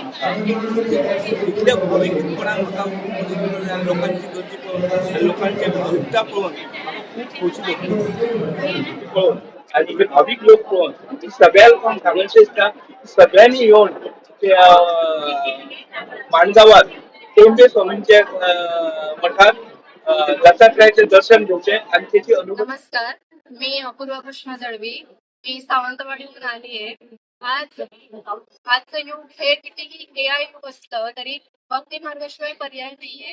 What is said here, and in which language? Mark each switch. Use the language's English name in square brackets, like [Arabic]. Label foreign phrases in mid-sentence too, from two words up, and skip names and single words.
[Konkani] म्हाका इतल्या भावीकपणान म्हाका खूब सुंदर जालें. लोकांची गर्दी पळोवन, लोकांची भाविकता पळोवन म्हाका खूब खोशी भोगली पळोवन आनी हे भावीक लोक पळोवन सगळ्या लोकांक सांगूचे दिसता सगळ्यांनी येवन माणगावात टेंबे स्वामींच्या मठात दत्तात्रयाचे दर्शन घेवचे आणि त्याची अनुभव. [Marathi] नमस्कार, मी अपूर्वा कृष्ण दळवी. मी सावंतवाडीहून आली आहे. आजचं युग हे कितीही AI युग असलं तरी भक्ती मार्गाशिवाय पर्याय नाहीये.